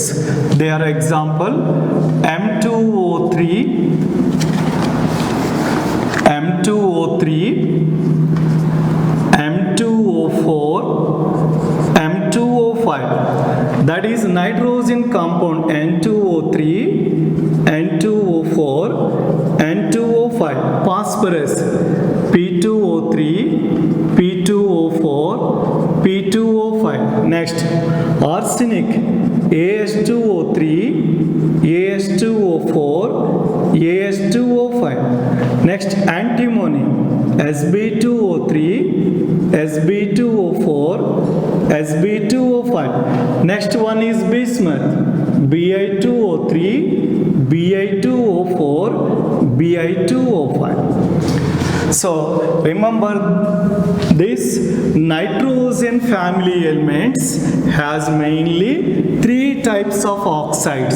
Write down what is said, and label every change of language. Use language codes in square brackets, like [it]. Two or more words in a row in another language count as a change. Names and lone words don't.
[en] They are example M2O3, M2O3, M2O4, M2O5. That is nitrogen compound N2O3, N2O4, N2O5. Phosphorus P2O3, P2O4, P2O5. Next, arsenic AS2O3, AS2O4, AS2O5. Next, antimony Sb2O3, Sb2O4, Sb2O5. Next one is bismuth Bi2O3, Bi2O4, Bi2O5. So remember, this nitrogen family elements has mainly three types of oxides.